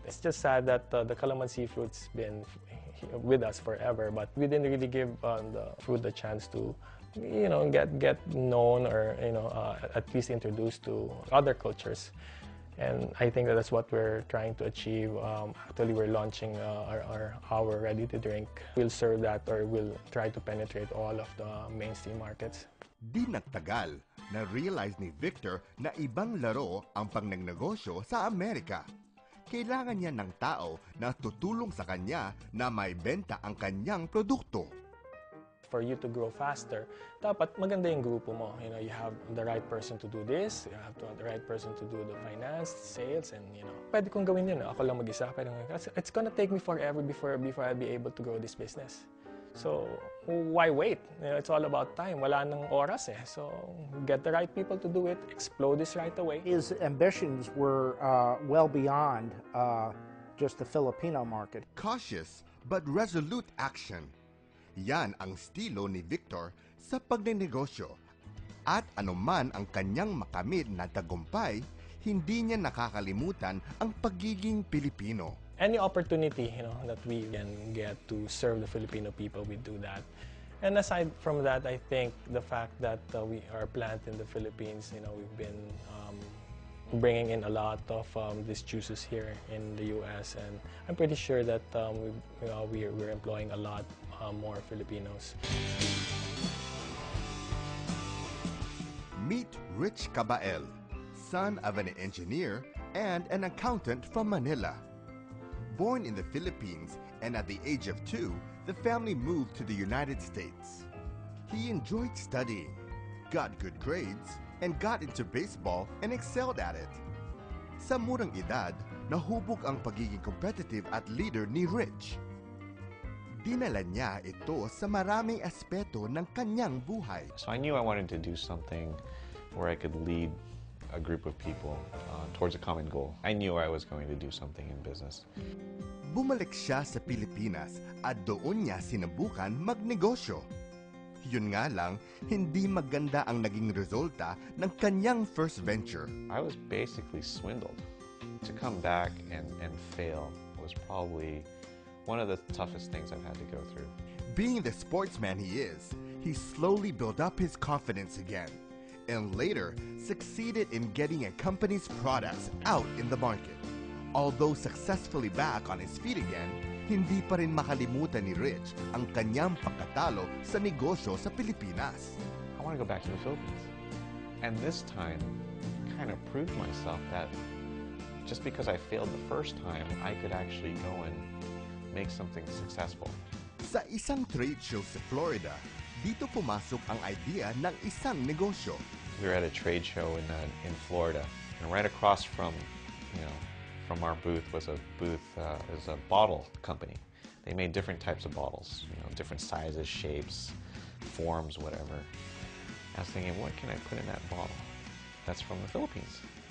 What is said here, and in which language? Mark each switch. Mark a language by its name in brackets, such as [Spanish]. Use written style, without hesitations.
[English] It's just sad that the calamansi fruit's been with us forever, but we didn't really give the fruit the chance to get known or at least introduced to other cultures. And I think that's what we're trying to achieve. Actually, we're launching our ready-to-drink. We'll serve that, or we'll try to penetrate all of the mainstream markets. [Filipino] Di nagtagal, na-realize ni Victor na ibang laro ang pangnegosyo sa Amerika. Kailangan niya ng tao na tutulong sa kanya na may benta ang kanyang produkto. [English] For you to grow faster, [Filipino] dapat maganda yung grupo mo. [English] You have the right person to do this, you have to have the right person to do the finance, sales, and [Filipino] pwede kong gawin yun. Ako lang mag-isa. [English] It's gonna take me forever before I'll be able to grow this business. So, why wait? It's all about time. [Filipino] Wala nang oras eh. [English] So, get the right people to do it, explode this right away. His ambitions were well beyond just the Filipino market. Cautious but resolute action. [Filipino] Yan ang estilo ni Victor sa pagnenegosyo. At anuman ang kanyang makamit na tagumpay, hindi niya nakakalimutan ang pagiging Pilipino. [English] Any opportunity that we can get to serve the Filipino people, we do that. And aside from that, I think the fact that we are planted in the Philippines, we've been bringing in a lot of these juices here in the U.S. and I'm pretty sure that we're employing a lot more Filipinos. Meet Rich Cabael, son of an engineer and an accountant from Manila. Born in the Philippines and at the age of 2, the family moved to the United States. He enjoyed studying, got good grades, and got into baseball and excelled at it. [Filipino] Sa murang edad, nahubog ang pagiging competitive at leader ni Rich. Dinala niya ito sa maraming aspeto ng kanyang buhay. [English] So I knew I wanted to do something where I could lead a group of people towards a common goal. I knew I was going to do something in business. [Filipino] Bumalik siya sa Pilipinas at doon niya sinubukan magnegosyo. Yun nga lang, hindi maganda ang naging resulta ng kanyang [English] first venture. I was basically swindled. To come back and fail was probably one of the toughest things I've had to go through. Being the sportsman he is, he slowly built up his confidence again, and later succeeded in getting a company's products out in the market. Although successfully back on his feet again, [Filipino] hindi pa rin makalimutan ni Rich ang kanyang pagkatalo sa negosyo sa Pilipinas. [English] I want to go back to the Philippines. And this time, kind of proved myself that just because I failed the first time, I could actually go and make something successful. [Filipino] Sa isang trade show sa Florida, dito pumasok ang idea ng isang negosyo. [English] We were at a trade show in Florida, and right across from from our booth was a bottle company. They made different types of bottles, different sizes, shapes, forms, whatever. I was thinking, what can I put in that bottle? That's from the Philippines.